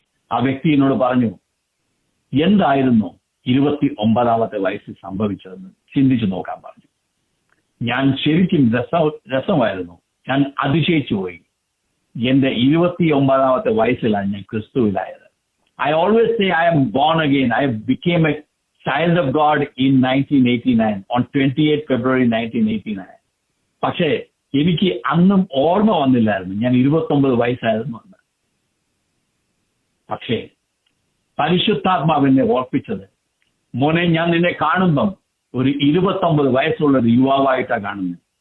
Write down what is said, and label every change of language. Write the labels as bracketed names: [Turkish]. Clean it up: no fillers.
[Malayalam] ആ വ്യക്തി എന്നോട് പറഞ്ഞു, എന്തായിരുന്നു 29ാമത്തെ വയസ്സിൽ സംഭവിച്ചതെന്ന് ചിന്തിച്ചു നോക്കാൻ പറഞ്ഞു. ഞാൻ ശരിക്കും രസമായിരുന്നു. ഞാൻ അതിശയിച്ചു പോയി. എന്റെ 29ാമത്തെ വയസ്സിലാണ് ഞാൻ ക്രിസ്തുവിലായത്. [English] I always say I am born again. I became a child of God in 1989, on 28 February 1989. [Malayalam] പക്ഷേ എനിക്ക് അന്നും ഓർമ്മ വന്നില്ലായിരുന്നു ഞാൻ 29 വയസ്സായിരുന്നു എന്ന്. പക്ഷേ പരിശുദ്ധാത്മാവിനെ ഓർപ്പിച്ചത്, മോനെ ഞാൻ നിന്നെ കാണുമ്പം ഒരു 29 വയസ്സുള്ള ഒരു യുവാവായിട്ടാണ് കാണുന്നത്.